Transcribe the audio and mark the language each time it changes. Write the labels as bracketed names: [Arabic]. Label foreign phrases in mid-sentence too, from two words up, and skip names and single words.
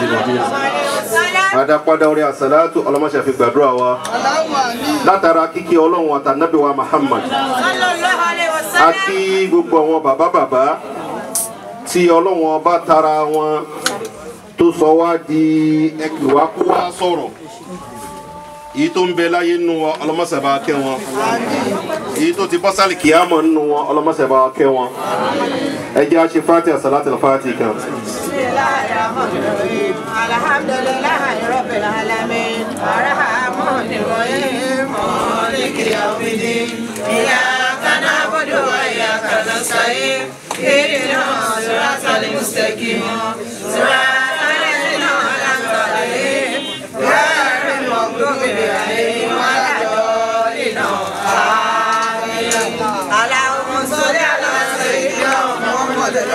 [Yoruba] Mádínà àdápadà orí àṣàlátù ọlọmọṣẹ fi gbàdúrà wa látara kíkí Ọlọ́run àti Ànábì wa Muhammad àti gbogbo àwọn bàbá tí Ọlọ́run ọba tara wọn tó sọ wá di ẹkùwá kó wá sọ̀rọ̀ èyí tó ń bẹ láyé nínú wọn ọlọmọṣẹ bá kẹ́ wọn èyí tó ti bọ́ sálì kìámọ̀ nínú wọn ọlọmọṣẹ bá kẹ́ wọn ẹ jẹ́ àṣẹ fàtí àṣàlátì fàtí kan. [Arabic] الحمد لله رب العالمين الرحمن الرحيم مالك يوم الدين إياك نعبد وإياك نستعين اهدنا الصراط المستقيم صراط الذين أنعمت عليهم غير المغضوب عليهم ولا الضالين آمين اللهم صل على سيدنا محمد